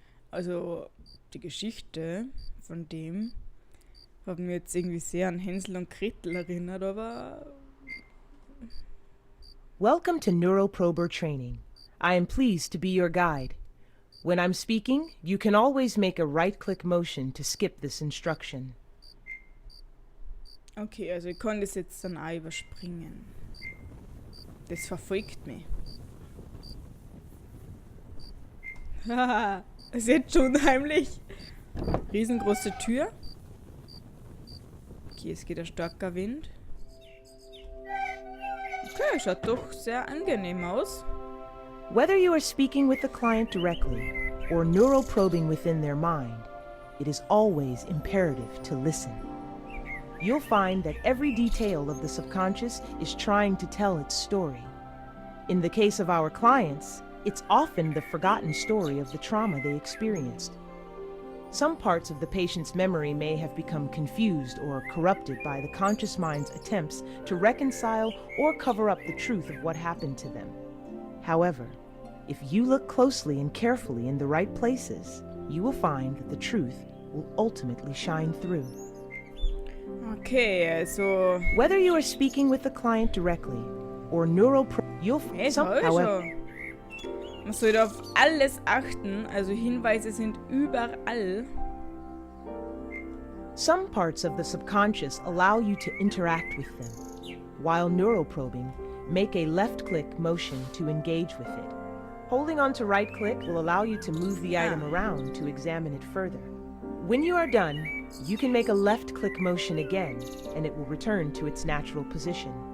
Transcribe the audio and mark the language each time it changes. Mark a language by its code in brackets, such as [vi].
[de] Also, die Geschichte von dem hat mir jetzt irgendwie sehr an Hänsel und Gretel erinnert, aber... [en] Welcome to Neuroprober training. I am pleased to be your guide. When I'm speaking, you can always make a right-click motion to skip this instruction. [de] Okay, also ich kann das jetzt dann auch überspringen. Das verfolgt mich. Haha, es ist jetzt schon unheimlich. Riesengroße Tür. Okay, es geht ein starker Wind. Okay, schaut doch sehr angenehm aus. [en] Whether you are speaking with the client directly or neuroprobing within their mind, it is always imperative to listen. You'll find that every detail of the subconscious is trying to tell its story. In the case of our clients, it's often the forgotten story of the trauma they experienced. Some parts of the patient's memory may have become confused or corrupted by the conscious mind's attempts to reconcile or cover up the truth of what happened to them. However, if you look closely and carefully in the right places, you will find that the truth will ultimately shine through. [de] Okay, also... [en] Whether you are speaking with the client directly or you'll Hey, however, [de] man sollte auf alles achten, also Hinweise sind überall. [en] some parts of the subconscious allow you to interact with them, while neuroprobing, make a left-click motion to engage with it. Holding on to right-click will allow you to move the item around to examine it further. When you are done, you can make a left-click motion again, and it will return to its natural position.